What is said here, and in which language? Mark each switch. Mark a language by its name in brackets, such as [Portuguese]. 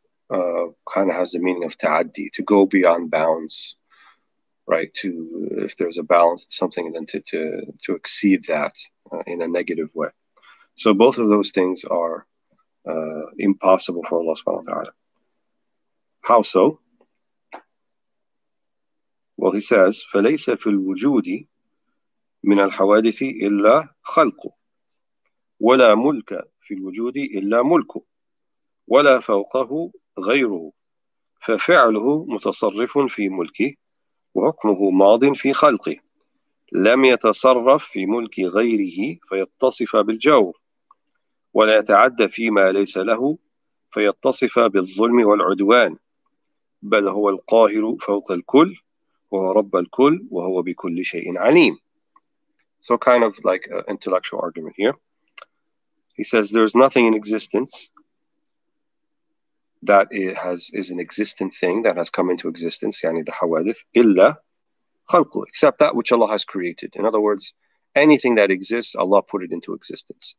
[English] kind of has the meaning of ta'addi, to go beyond bounds, right? To, if there's a balance, it's something, and then to exceed that in a negative way. So both of those things are impossible for Allah subhanahu wa ta'ala. How so? Well, he says, [Arabic] فَلَيْسَ فِي الْوُجُودِ مِنَ الْحَوَادِثِ إِلَّا خَلْقُ وَلَا مُلْكَ فِي الْوُجُودِ إِلَّا مُلْكُ وَلَا فَوْقَهُ غَيْرُهُ فَفِعْلُهُ مُتَصَرِّفٌ فِي مُلْكِهِ وحكمه ماض في خلقه لم يتصرف في ملك غيره فيتصف بالجور ولا يتعدى فيما ليس له فيتصف بالظلم والعدوان بل هو القاهر فوق الكل وهو رب الكل وهو بكل شيء عليم. [English] So kind of like an intellectual argument here. He says there's nothing in existence that is an existent thing that has come into existence, يعني the hawadith, [Arabic] إلا خلقه, [English] except that which Allah has created. In other words, anything that exists, Allah put it into existence.